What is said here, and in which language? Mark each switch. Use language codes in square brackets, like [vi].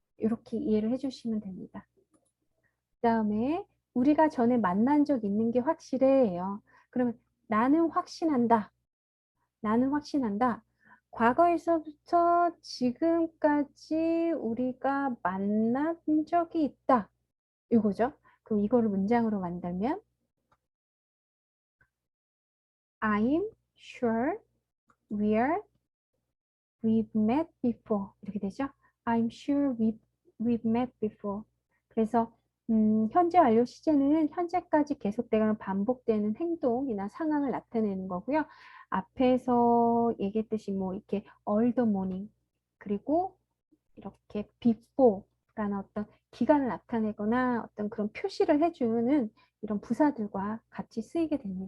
[ko] 이렇게 이해를 해주시면 됩니다. 그 다음에 우리가 전에 만난 적 있는 게 확실해요. 그러면 나는 확신한다. 나는 확신한다. 과거에서부터 지금까지 우리가 만난 적이 있다. 이거죠. 그럼 이거를 문장으로 만들면 [en] I'm sure we've met before. [ko] 이렇게 되죠. [en] I'm sure we've met before. [ko] 그래서 현재 완료 시제는 현재까지 계속되거나 반복되는 행동이나 상황을 나타내는 거고요. 앞에서 얘기했듯이 뭐 이렇게 [en] all the morning [ko] 그리고 이렇게 before라는 어떤 기간을 나타내거나 어떤 그런 표시를 해주는 이런 부사들과 같이 쓰이게 됩니다.